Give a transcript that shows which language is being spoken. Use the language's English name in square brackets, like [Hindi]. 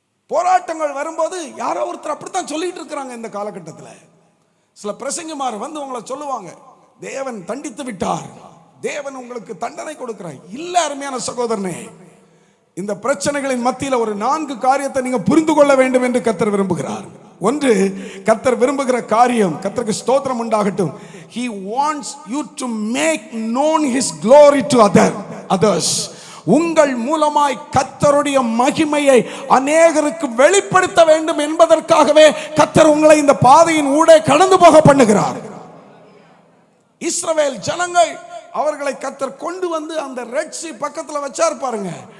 [Tamil] போராட்டங்கள் வரும்போது யாரோ ஒருத்தர் அப்படித்தான் சொல்லிட்டு இருக்கிறாங்க. இந்த காலகட்டத்தில் சில பிரசங்கமார் வந்து உங்களை சொல்லுவாங்க, தேவன் தண்டித்து விட்டார், தேவன் உங்களுக்கு தண்டனை கொடுக்கிறார். இல்ல அருமையான சகோதரனே, இந்த பிரச்சனைகளின் மத்தியில் ஒரு 4 காரியத்தை நீங்க புரிந்து கொள்ள வேண்டும் என்று கர்த்தர் விரும்புகிறார். ஒன்று, கர்த்தர் விரும்புகிற காரியம், கர்த்தருக்கு ஸ்தோத்திரம் உண்டாகட்டும், [English] he wants you to make known his glory to others. [Tamil] உங்கள் மூலமாய் கர்த்தருடைய மகிமையை அநேகருக்கு வெளிப்படுத்த வேண்டும் என்பதற்காகவே கர்த்தர் உங்களை இந்த பாதையின் ஊடே கடந்து போக பண்ணுகிறார். இஸ்ரவேல் ஜனங்கள், அவர்களை கர்த்தர் கொண்டு வந்து அந்த ரெட் சீ பக்கத்தில் வச்சார் பாருங்க.